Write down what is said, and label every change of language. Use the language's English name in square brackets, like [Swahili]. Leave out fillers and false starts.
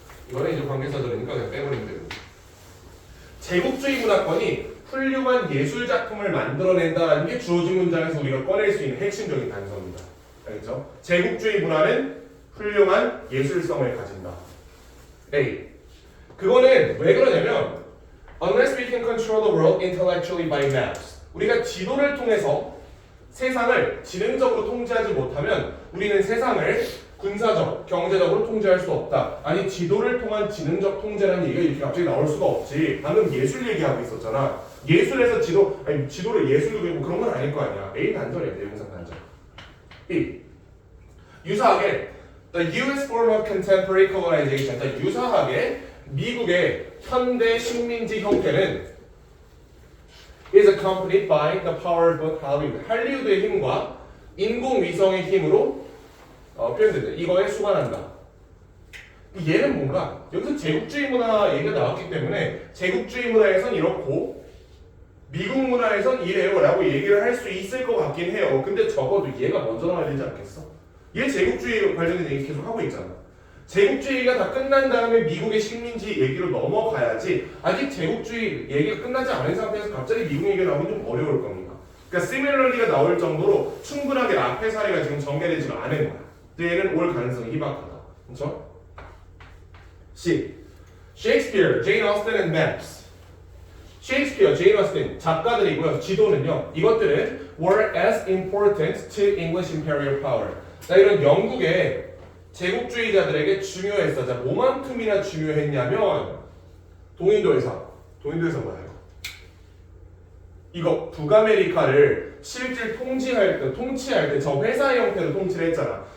[Korean] 이거는 이제 관계사들이니까 그냥 빼버리면 돼요. 제국주의 문화권이 훌륭한 예술 작품을 만들어낸다는 게 주어진 문장에서 우리가 꺼낼 수 있는 핵심적인 단서입니다. 알겠죠? 제국주의 문화는 훌륭한 예술성을 가진다. A. 그거는 왜 그러냐면 [English] unless we can control the world intellectually by maps. [Korean] 우리가 지도를 통해서 세상을 지능적으로 통제하지 못하면 우리는 세상을 군사적, 경제적으로 통제할 수 없다. 아니 지도를 통한 지능적 통제라는 얘기가 이렇게 갑자기 나올 수가 없지. 방금 예술 얘기하고 있었잖아. 예술에서 지도를 예술로 그리고 그런 건 아닐 거 아니야. A 단절이야. 대명사 단절. B. 유사하게 [English] the U.S. form of contemporary colonization. [Korean] 그러니까 유사하게 미국의 현대 식민지 형태는 [English] is accompanied by the power of Hollywood. [Korean] 할리우드의 힘과 인공위성의 힘으로 표현된다. 이거에 수반한다. 얘는 뭔가 여기서 제국주의 문화 얘기가 나왔기 때문에 제국주의 문화에선 이렇고 미국 문화에선 이래요 라고 얘기를 할 수 있을 것 같긴 해요. 근데 적어도 얘가 먼저 나와야 되지 않겠어? 얘 제국주의 관련된 얘기 계속 하고 있잖아. 제국주의가 다 끝난 다음에 미국의 식민지 얘기로 넘어가야지. 아직 제국주의 얘기가 끝나지 않은 상태에서 갑자기 미국 얘기가 나오면 좀 어려울 겁니다. 그러니까 similarly가 나올 정도로 충분하게 앞에 사례가 지금 전개되지가 않은 거야. 얘는 올 가능성이 희박하다. 그렇죠? [English] C. Shakespeare, Jane Austen and maps. [Korean] Shakespeare, Jane Austen 작가들이고요. 지도는요. 이것들은 [English] were as important to English imperial power. [Korean] 자, 이런 영국의 제국주의자들에게 중요했어. 자, 뭐만큼이나 중요했냐면 동인도회사. 동인도회사 뭐야 이거 북아메리카를 실질 통치할 때 저 회사 형태로 통치를 했잖아.